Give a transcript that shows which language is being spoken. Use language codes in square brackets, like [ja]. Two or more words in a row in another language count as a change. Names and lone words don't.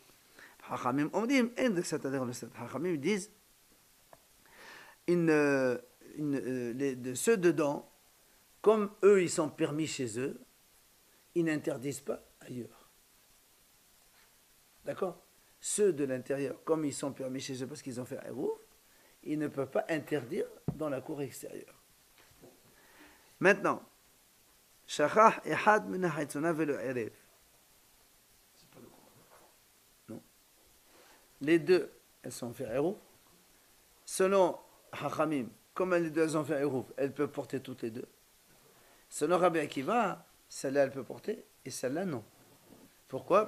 [fr] Hachamim disent de ceux dedans, comme eux ils sont permis chez eux, ils n'interdisent pas ailleurs. D'accord? Ceux de l'intérieur, comme ils sont permis chez eux parce qu'ils ont fait Eruv, ils ne peuvent pas interdire dans la cour extérieure. Maintenant, [he] שכח אחד מן החיצונה ולא עירב. [fr] Non. Les deux, elles sont fait Eruv. Selon Hachamim, comme les deux elles ont fait Eruv, elles peuvent porter toutes les deux. Selon Rabbi Akiva, celle-là elle peut porter et celle-là non. Pourquoi?